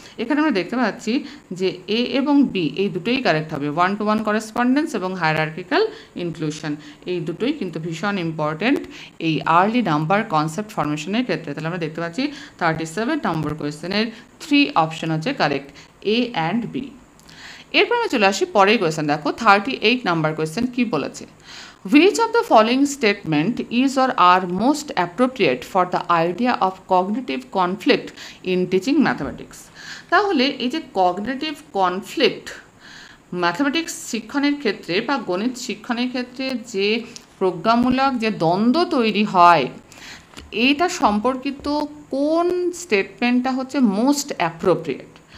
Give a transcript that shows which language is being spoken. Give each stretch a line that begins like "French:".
Bangla: এখানে আমরা দেখতে পাচ্ছি যে এ এবং বি এই দুটোই কারেক্ট হবে, 1-to-1 করেসপন্ডেন্স এবং হায়ারার্কিক্যাল ইনক্লুশন, এই দুটোই কিন্তু ভীষণ ইম্পর্টেন্ট এই আর্লি নাম্বার কনসেপ্ট ফর্মেশনের ক্ষেত্রে। তাহলে আমরা দেখতে পাচ্ছি 37 নম্বর কোয়েশ্চেনের 3 অপশন হচ্ছে কারেক্ট, এ অ্যান্ড বি। এরপর আমরা চলে আসি পরের কোয়েশ্চেন, দেখো 38 নাম্বার কোয়েশ্চেন কি বলেছে,
English: which of the following statement is or are most appropriate for the idea of cognitive conflict in teaching mathematics।
Bangla: তাহলে এই যে কগনিটিভ কনফ্লিক্ট ম্যাথামেটিক্স শিক্ষণের ক্ষেত্রে বা গণিত শিক্ষণের ক্ষেত্রে যে প্রজ্ঞামূলক যে দ্বন্দ্ব তৈরি হয়, এইটা সম্পর্কিত কোন স্টেটমেন্টটা হচ্ছে মোস্ট অ্যাপ্রোপ্রিয়েট।